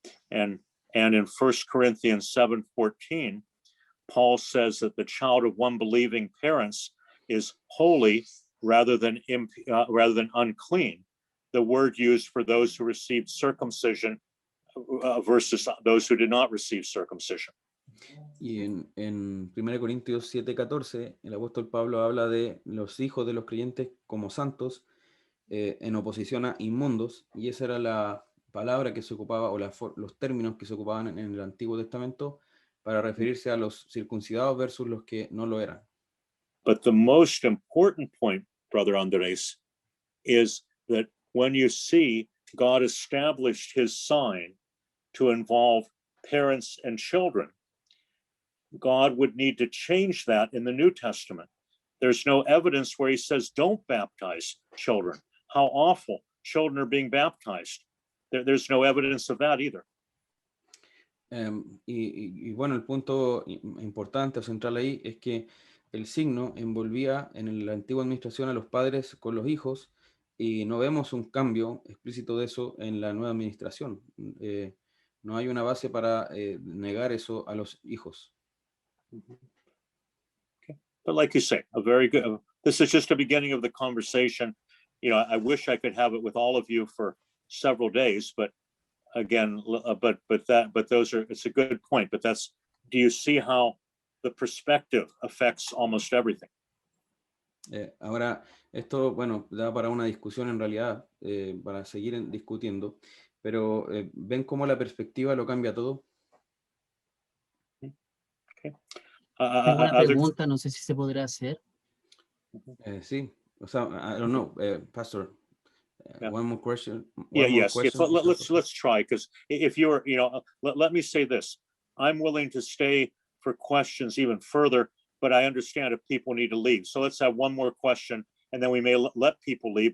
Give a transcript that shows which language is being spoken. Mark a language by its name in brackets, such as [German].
[English] And in 1 Corinthians 7:14, Paul says that the child of one believing parents is holy rather than unclean. The word used for those who received circumcision versus those who did not receive circumcision. [Spanish] Y en 1 Corintios 7:14, el apóstol Pablo habla de los hijos de los creyentes como santos, en oposición a inmundos, y esa era la palabra que se ocupaba, o los términos que se ocupaban en el Antiguo Testamento para referirse a los circuncidados versus los que no lo eran. [English] But the most important point, Brother Andres, is that when you see God established his sign to involve parents and children, God would need to change that in the New Testament. There's no evidence where he says, don't baptize children. How awful. Children are being baptized. There's no evidence of that either. [Spanish] Y bueno, el punto importante o central ahí es que el signo envolvía en la antigua administración a los padres con los hijos, y no vemos un cambio explícito de eso en la nueva administración. No hay una base para negar eso a los hijos. [English] Okay. But like you say, a very good, this is just a beginning of the conversation. You know, I wish I could have it with all of you for several days, but again, it's a good point, but do you see how the perspective affects almost everything? [Spanish] Ahora, esto, bueno, da para una discusión en realidad, para seguir discutiendo, pero ¿ven cómo la perspectiva lo cambia todo? [English] Okay. [Spanish] Tengo una pregunta, no sé si se podrá hacer. Sí, o sea, [English] I don't know, [Spanish] Pastor. [English] Yeah. One more question. Yes. Let's try, because if you're, let me say this. I'm willing to stay for questions even further, but I understand if people need to leave. So let's have one more question, and then we may let people leave.